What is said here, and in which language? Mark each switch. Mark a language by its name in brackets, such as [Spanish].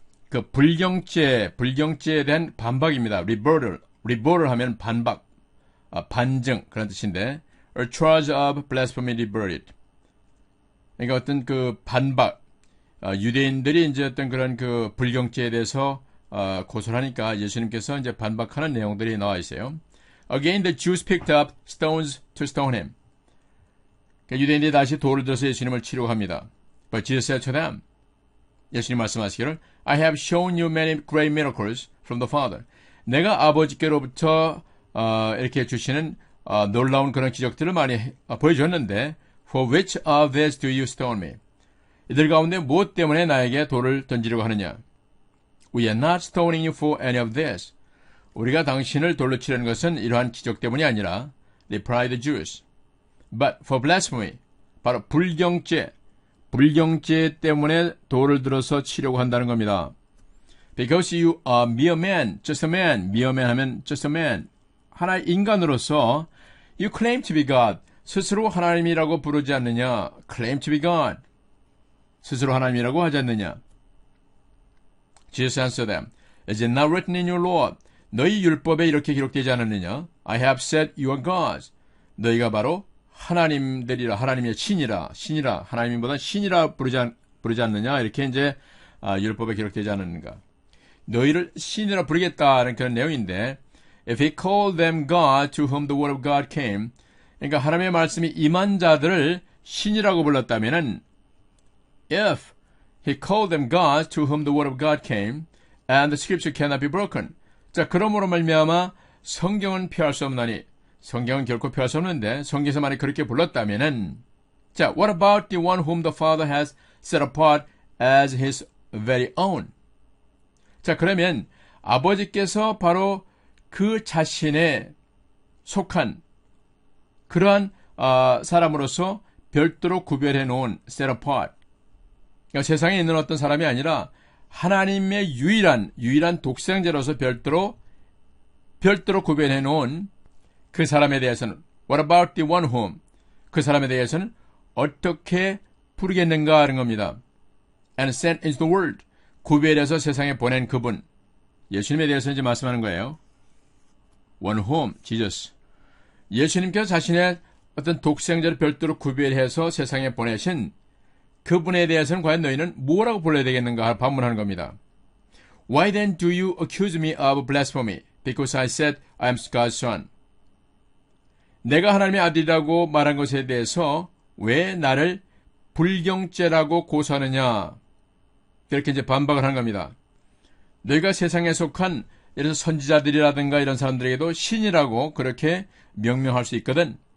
[Korean] 그 불경죄에 대한 반박입니다. [English] rebuttal [Korean] 하면 반박, 반증 그런 뜻인데 [English] A charge of blasphemy rebutted. [Korean] 그러니까 어떤 그 반박, 유대인들이 이제 어떤 그런 그 불경죄에 대해서 고소를 하니까 예수님께서 이제 반박하는 내용들이 나와 있어요. [English] Again the Jews picked up stones to stone him. [Korean] 그러니까 유대인들이 다시 돌을 들어서 예수님을 치려고 합니다. [English] But Jesus said to them, [Korean] 예수님 말씀하시기를 [English] I have shown you many great miracles from the Father. [Korean] 내가 아버지께로부터 이렇게 주시는 놀라운 그런 기적들을 많이 보여줬는데 [English] For which of these do you stone me? [Korean] 이들 가운데 무엇 때문에 나에게 돌을 던지려고 하느냐? [English] We are not stoning you for any of this. [Korean] 우리가 당신을 돌로 치려는 것은 이러한 기적 때문이 아니라 [English] replied the Jews. But for blasphemy, [Korean] 바로 불경죄 때문에 돌을 들어서 치려고 한다는 겁니다. [English] Because you are mere man, just a man. mere man 하면 just a man. [Korean] 하나의 인간으로서 [English] you claim to be God. [Korean] 스스로 하나님이라고 부르지 않느냐? [English] claim to be God. [Korean] 스스로 하나님이라고 하지 않느냐? [English] Jesus answered them. Is it not written in your law? [Korean] 너희 율법에 이렇게 기록되지 않았느냐? [English] I have said you are gods. [Korean] 너희가 바로 하나님들이라, 하나님의 신이라, 하나님보다 신이라 부르지 않느냐? 이렇게 이제 율법에 기록되지 않았는가? 너희를 신이라 부르겠다는 그런 내용인데, [English] if he called them God to whom the word of God came, [Korean] 그러니까 하나님의 말씀이 임한 자들을 신이라고 불렀다면은, [English] if he called them God to whom the word of God came, and the scripture cannot be broken. [Korean] 자, 그러므로 말미암아 성경은 피할 수 없나니, 성경은 결코 피할 수 없는데 성경에서 만약 그렇게 불렀다면은, 자, [English] what about the one whom the Father has set apart as his very own? [Korean] 자, 그러면 아버지께서 바로 그 자신에 속한 그러한 사람으로서 별도로 구별해 놓은 [English] set apart. [Korean] 그러니까 세상에 있는 어떤 사람이 아니라 하나님의 유일한 독생자로서 별도로 구별해 놓은 그 사람에 대해서는 [English] what about the one whom? [Korean] 그 사람에 대해서는 어떻게 부르겠는가 하는 겁니다. [English] And sent into the world. [Korean] 구별해서 세상에 보낸 그분. 예수님에 대해서 이제 말씀하는 거예요. [English] One whom? Jesus. [Korean] 예수님께서 자신의 어떤 독생자를 별도로 구별해서 세상에 보내신 그분에 대해서는 과연 너희는 뭐라고 불러야 되겠는가 반문하는 겁니다. [English] Why then do you accuse me of blasphemy? Because I said I am God's son. [Korean] 내가 하나님의 아들이라고 말한 것에 대해서 왜 나를 불경죄라고 고소하느냐? 이렇게 이제 반박을 한 겁니다. 너희가 세상에 속한 예를 들어 선지자들이라든가 이런 사람들에게도 신이라고 그렇게 명명할 수 있거든.